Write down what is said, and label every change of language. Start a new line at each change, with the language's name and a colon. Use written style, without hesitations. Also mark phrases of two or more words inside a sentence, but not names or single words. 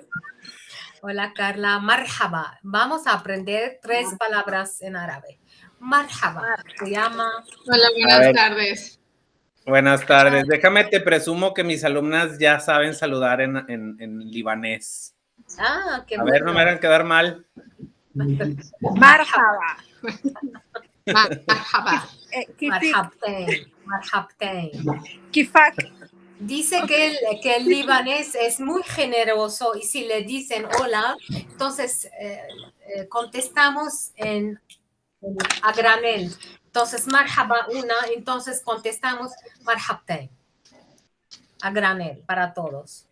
Spanish: Hola, Carla. Marhaba. Vamos a aprender 3 palabras en árabe. Marhaba. Se llama... Hola, buenas tardes. Buenas tardes. Déjame te presumo que mis alumnas ya saben saludar en libanés. Ah, qué A ver, no me hagan quedar mal. Marhaba. Marhaba.
Arabic: مرحبتين. مرحبتين.
Spanish: Kifak. Dice que el libanés es muy generoso y si le dicen hola, entonces contestamos a granel. Entonces, marhaba una, entonces contestamos marhabtain. A granel, para todos.